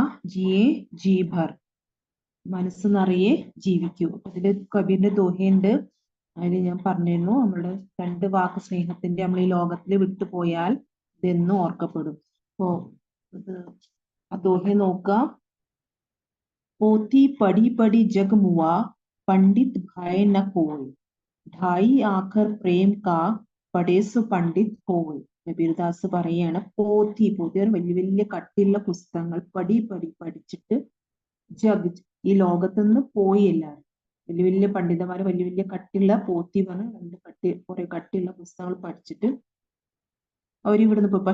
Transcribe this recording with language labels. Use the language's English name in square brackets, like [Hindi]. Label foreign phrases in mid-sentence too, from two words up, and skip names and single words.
[Hindi] जिये जी भर, [Malayalam] മനസ്സ് നിറയെ ജീവിക്കൂ. അതില് കബീറിന്റെ ദോഹയുണ്ട്. അതിൽ ഞാൻ പറഞ്ഞിരുന്നു നമ്മുടെ രണ്ട് വാക്ക് സ്നേഹത്തിന്റെ നമ്മൾ ഈ ലോകത്തിൽ വിട്ടുപോയാൽ ഇതെന്നും ഓർക്കപ്പെടും. അപ്പോ ആ ദോഹയെ നോക്കാം. [Hindi] पोथी पढ़ि पढ़ि जग मुआ, पंडित भाई न कोई, ढाई आखर प्रेम का पढ़े सो पंडित होय. [Malayalam] കബീർദാസ് പറയാണ്, പോത്തി വലിയ വലിയ കട്ടിയുള്ള പുസ്തകങ്ങൾ പടി പടി പഠിച്ചിട്ട് ജഗ് ഈ ലോകത്തുനിന്ന് പോയി. എല്ലാവരും വലിയ വലിയ പണ്ഡിതന്മാര് വലിയ വലിയ കട്ടിയുള്ള പോത്തി പറഞ്ഞ് കുറെ കട്ടിയുള്ള പുസ്തകങ്ങൾ പഠിച്ചിട്ട് അവരിവിടുന്ന് പോയി.